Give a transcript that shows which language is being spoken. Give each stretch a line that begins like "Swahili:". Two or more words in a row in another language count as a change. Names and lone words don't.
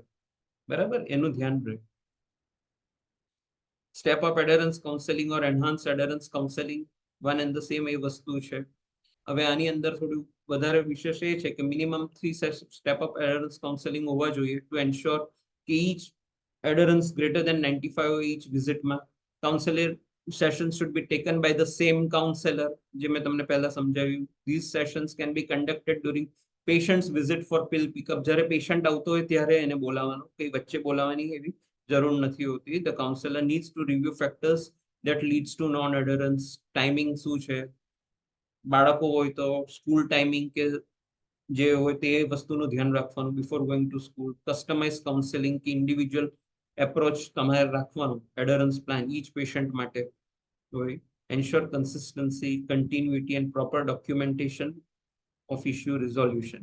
Gujarati: બરાબર? એનું ધ્યાન રહે.
English: step up adherence counseling or enhance adherence counseling one and the same
Gujarati: એ વસ્તુ છે. હવે આની અંદર થોડું વધારે વિશેષ એ છે કે
English: minimum 3 step up adherence counseling
Gujarati: હોવા જોઈએ
English: to ensure
Gujarati: કે
English: each adherence greater than 95 each visit
Gujarati: માં.
English: Counselor sessions should be taken by the same counselor.
Gujarati: જે મેં તમને પહેલા સમજાવ્યું.
English: These sessions can be conducted during patient's visit for pill pickup.
Gujarati: જ્યારે પેશન્ટ આવતો હોય ત્યારે એને બોલાવવાનો, કઈ વચ્ચે બોલાવવાની એવી જરૂર નથી હોતી.
English: The counselor needs to review factors that leads to non-adherence.
Gujarati: ટાઈમિંગ શું છે, બાળકો હોય તો
English: school timing
Gujarati: કે જે હોય તે વસ્તુનું ધ્યાન રાખવાનું
English: before going to school. customize counseling કે individual approach
Gujarati: તમારે રાખવાનું
English: adherence plan each patient
Gujarati: માટે હોય.
English: ensure consistency, continuity and proper documentation of issue resolution.